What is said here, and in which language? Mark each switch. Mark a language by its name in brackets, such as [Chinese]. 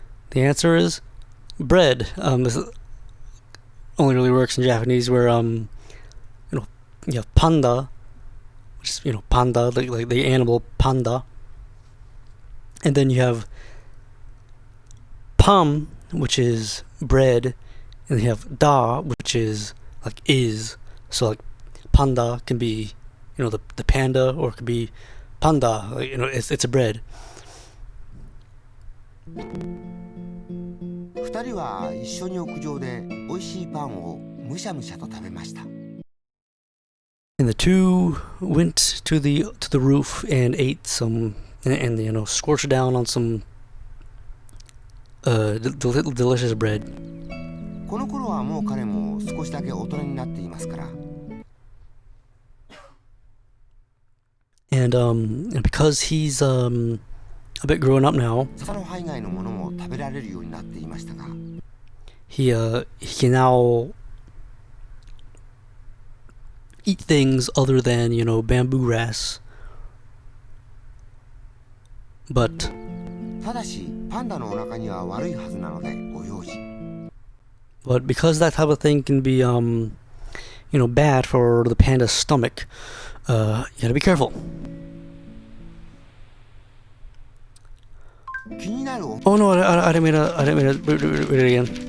[English] The answer is bread. This only really works in Japanese, where you have panda, which is panda, like the animal panda, and then you have pam, which is bread, and you have da, which is like is. So like panda can be the panda, or it could be panda, like, it's a bread. [Japanese] 二人は一緒に屋上で美味しいパンをむしゃむしゃと食べました。 [English] And the two went to the roof and ate some, and scorched down on some delicious bread. [Japanese] この頃はもう彼も少しだけ大人になっていますから。 [English] And because he's a bit grown up now, [Japanese] 魚の葉以外のものも食べられるようになっていましたが、 [English] he can now eat things other than bamboo grass. But [Japanese] ただしパンダのお腹には悪いはずなのでご用心。 [English] because that type of thing can be bad for the panda's stomach, you gotta be careful. [Japanese] 気になる。 [English] Oh no, I didn't mean to read it again.